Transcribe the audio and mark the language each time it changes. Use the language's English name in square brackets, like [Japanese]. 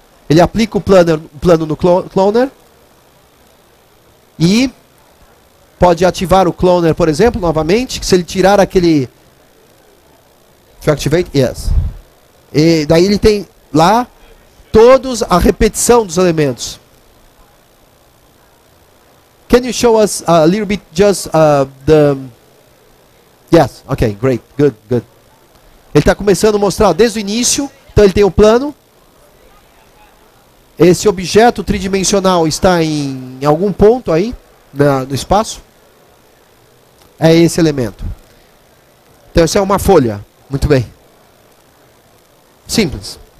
[Portuguese] Ele aplica o plano no cloner. E pode ativar o cloner, por exemplo, novamente. Se ele tirar aquele... [English] Activate? Yes. [Portuguese] E daí ele tem lá todos a repetição dos elementos. [English] Can you show us a little bit just the... Yes, ok, great, good. [Portuguese] Ele está começando a mostrar desde o início. Então ele tem o plano. Esse objeto tridimensional está em algum ponto aí no espaço. É esse elemento. Então essa é uma folha. Muito bem. Simples.